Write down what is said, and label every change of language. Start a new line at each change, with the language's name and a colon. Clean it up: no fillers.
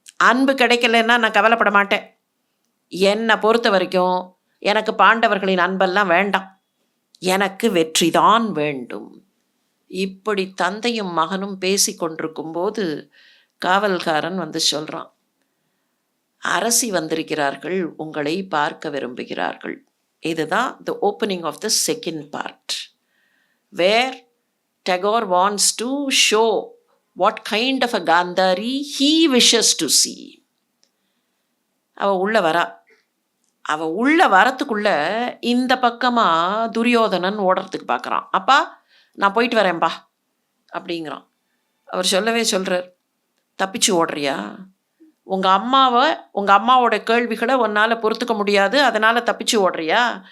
Tamil: அன்பு கிடைக்கலன்னா நான் கவலைப்பட மாட்டேன். என்னை பொறுத்த வரைக்கும் எனக்கு பாண்டவர்களின் அன்பெல்லாம் வேண்டாம், எனக்கு வெற்றி தான் வேண்டும். இப்படி தந்தையும் மகனும் பேசி கொண்டிருக்கும்போது காவல்காரன் வந்து சொல்கிறான், அரசி வந்திருக்கிறார்கள், உங்களை பார்க்க விரும்புகிறார்கள். இதுதான்
English: the opening of the second part, where Tagore wants to show what kind of a Gandhari he wishes to see.
Tamil: அவள் உள்ள வரத்துக்குள்ள இந்த பக்கமாக துரியோதனன் ஓடுறதுக்கு பார்க்குறான். அப்பா, நான் போயிட்டு வரேன்பா அப்படிங்கிறான். அவர் சொல்கிறார், தப்பிச்சு ஓடுறியா? உங்கள் அம்மாவோட கேள்விகளை உன்னால் பொறுத்துக்க முடியாது, அதனால் தப்பிச்சு ஓடுறியா?